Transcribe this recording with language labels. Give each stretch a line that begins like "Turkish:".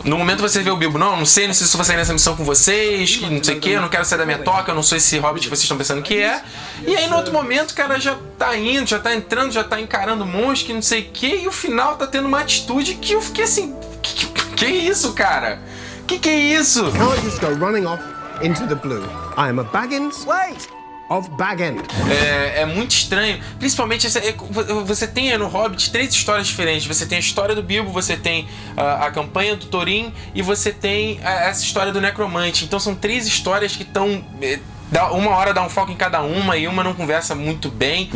Portuguese: No momento você vê o Bilbo, não sei se eu vou sair nessa missão com vocês, que não sei o que, eu não quero sair da minha toca, eu não sou esse hobbit que vocês estão pensando que é. E aí no outro momento o cara já tá indo, já tá entrando, já tá encarando monstros, que não sei o que, e o final tá tendo uma atitude que eu fiquei assim, que isso, cara? Que é isso?
English: Can't just go running off into the blue. I am a Baggins. Wait! Of Baggins.
Portuguese: É muito estranho. Principalmente, você tem no Hobbit 3 histórias diferentes. Você tem a história do Bilbo, você tem a campanha do Thorin e você tem essa história do Necromante. Então são 3 histórias que estão... uma hora dá um foco em cada uma e uma não conversa muito bem.